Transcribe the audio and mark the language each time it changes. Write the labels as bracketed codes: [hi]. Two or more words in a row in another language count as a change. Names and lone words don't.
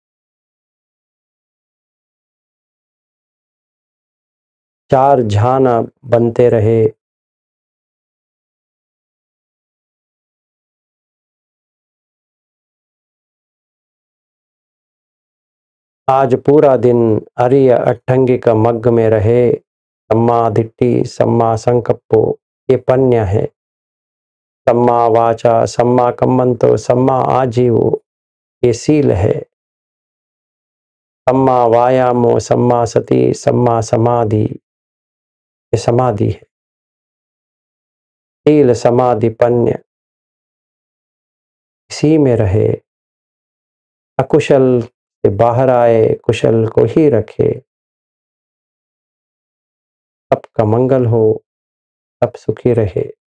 [hi] चार झान बनते रहे। आज पूरा दिन [pi] अरिय अट्ठंगिक मग्ग [hi] में रहे। [pi] सम्मा दिट्ठि, सम्मा संकप्पो, [hi] ये पन्य है। [pi] सम्मा वाचा, सम्मा कम्मंतो, सम्मा आजीवो, [hi] ये सील है। [pi] सम्मा वायामो, सम्मा सति, सम्मा समाधि, [hi] ये समाधि है। [pi] सील समाधि पन्य, [hi] इसी में रहे। अकुशल से बाहर आए, कुशल को ही रखे। सबका मंगल हो, सब सुखी रहे।